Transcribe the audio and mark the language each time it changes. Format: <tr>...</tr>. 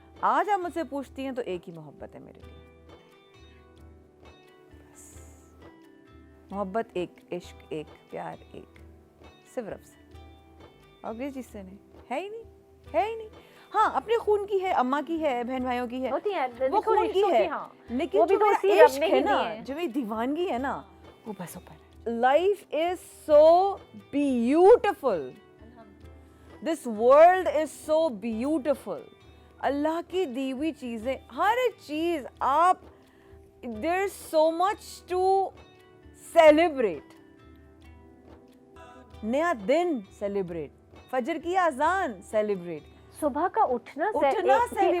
<ur>آج آپ مجھ سے پوچھتی ہیں تو ایک ہی محبت ہے میرے لیے, محبت ایک, عشق ایک, پیار ایک, صرف رب سے, اور کسی چیز سے نہیں, ہے ہی نہیں, ہے ہی نہیں. ہاں اپنے خون کی ہے, اماں کی ہے, بہن بھائیوں کی ہے, وہ خون کی ہے, لیکن جو میرا عشق ہے نا, جو میری دیوانگی ہے نا, وہ بس اوپر ہے.</ur> <en>Life is so beautiful. This world is so beautiful.</en> <ur>اللہ کی دی ہوئی چیزیں, ہر چیز آپ,</ur> <en>there's so much to celebrate.</en> <ur>نیا دن celebrate, فجر کی اذان celebrate, صبح کا اٹھنا</ur> <en>celebration.</en>